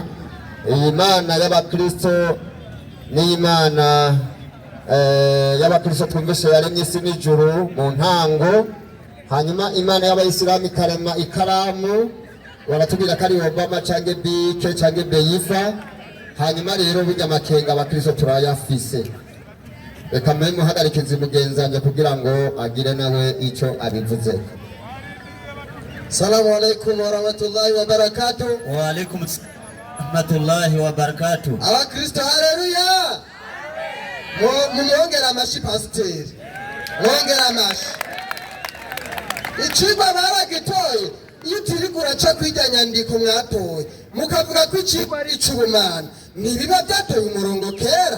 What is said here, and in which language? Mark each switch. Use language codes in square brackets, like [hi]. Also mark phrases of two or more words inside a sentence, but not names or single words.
[rn] Iyi Mana y'abakristo ni Imana y'abakristo twumvise yaremye isi n'ijuru mu ntango, hanyuma Imana y'abayisilamu ikarema ikaramu, baratubwira ko ari Obama canke Bike canke Beifa. Hanyuma rero burya amakenga abakristo turayafise. Reka mwe muhagarikize mugenzanje kugira ngo agire nawe ico abivuze. [ar] السلام عليكم ورحمة الله وبركاته. وعليكم رحمة الله وبركاته. [rn] Abakristo haleluya. Mwongera amashi pasiteri, mwongera amashi. Icigwa baragitoye, iyo turiko uraca kwirya nyandiko mwatoye mukavuga ko icigwa ari ic'ubumana, ntibiba byatoye umurongo kera.